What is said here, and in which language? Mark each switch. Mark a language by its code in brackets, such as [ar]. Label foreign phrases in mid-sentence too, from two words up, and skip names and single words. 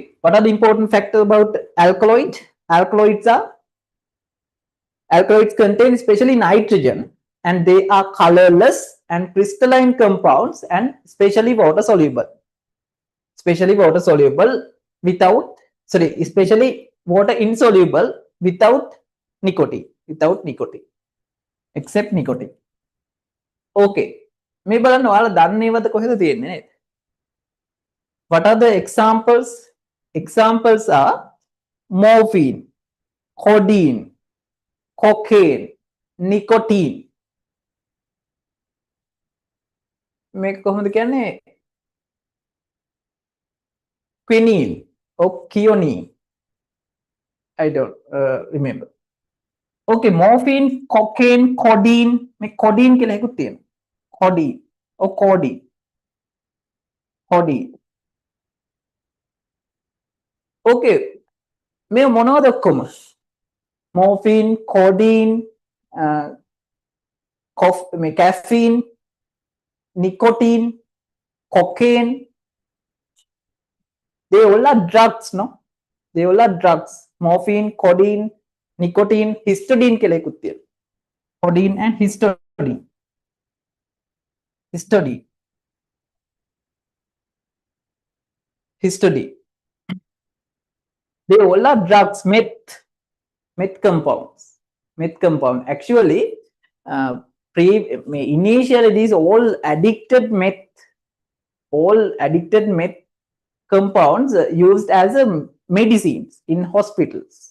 [en] What are the important factors about alkaloid? Alkaloids contain especially nitrogen, and they are colorless and crystalline compounds, and especially water soluble. Especially water soluble without, sorry, especially water insoluble without nicotine. Except nicotine. Okay. [si] මේ බලන්න ඔයාලා දන්නේවද කොහෙද තියෙන්නේ නේද? [en] What are the examples? Examples are morphine, codeine, cocaine, nicotine. [si] මේක කොහොමද කියන්නේ? [en] Quinine or quinine. I don't remember. Okay, morphine, cocaine, codeine. [si] මේ codeine කියලා එකක් තියෙනවා. [en] Codeine or codeine. Okay. [si] මේ මොනවද ඔක්කොම? [en] Morphine, codeine, caffeine, nicotine, cocaine. They all are drugs, no? They all are drugs. Morphine, codeine, nicotine, histidine [si] කියලා එකක් තියෙනවා. [en] Codeine and histidine. They all are drugs, meth compounds. Actually, initially these all addicted meth compounds used as medicines in hospitals.